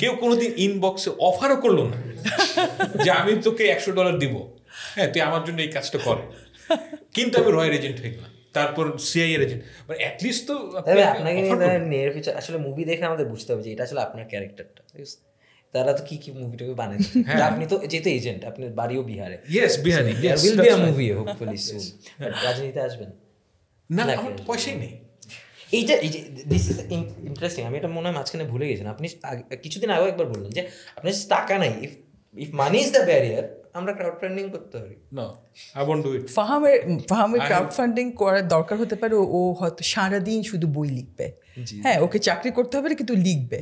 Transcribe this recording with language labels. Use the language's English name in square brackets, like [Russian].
[Bangla] কেউ কোনোদিন ইনবক্সে অফারও করলো না যে আমি তোকে $100 দিব, হ্যাঁ তুই আমার জন্য এই কাজটা কর, কিন্তু আমি রয়্যাল এজেন্ট হয়ে গেলাম, তারপর সিআইএ এজেন্ট, মানে অ্যাটলিস্ট তো তবে আপনাকে নিয়ে ফিচার আসলে মুভি দেখে আমাদের বুঝতে হবে যে এটা আসলে আপনার ক্যারেক্টারটা। তারা তো কি কি মুভিটাকে বানায়, আপনি তো যেহেতু এজেন্ট, আপনার বাড়িও বিহারে, yes Bihari, [English] there will be a movie hopefully soon, but [Bangla] রাজনীতিতে আসবেন না, নাকি আমার তো পয়সাই নেই। এই যে [English] this is interesting, [Bangla] আমি এটা মনে হয় মাঝখানে ভুলে গেছিলাম। আপনি কিছুদিন আগেও একবার বললেন যে আপনার টাকা নাই, [English] if money is the barrier, [Bangla] আমরা ক্রাউড ফান্ডিং করতে পারি। [English] No, I won't do it. [Bangla] ফাহামের crowd funding করার দরকার হতে পারে, ও হয়তো সারাদিন শুধু বই লিখবে, হ্যাঁ ওকে চাকরি করতে হবে কিন্তু লিখবে।